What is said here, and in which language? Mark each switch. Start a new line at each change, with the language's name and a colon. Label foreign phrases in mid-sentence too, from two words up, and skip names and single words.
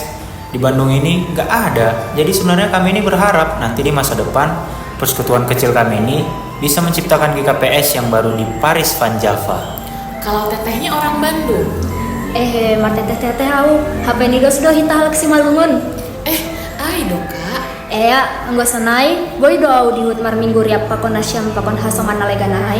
Indonesian: Di Bandung ini nggak ada, jadi sebenarnya kami ini berharap nanti di masa depan persekutuan kecil kami ini bisa menciptakan GKPS yang baru di Paris, Van Java. Kalau tetehnya orang Bandung. Mar Teteh tahu, HP ini sudah hitah ke Simalungun. Ayo kak. Ya,
Batak Simalungun: anggo sanai, boy doa di hut mar minggu riap pakon nasyam pakon hasoman naleganai.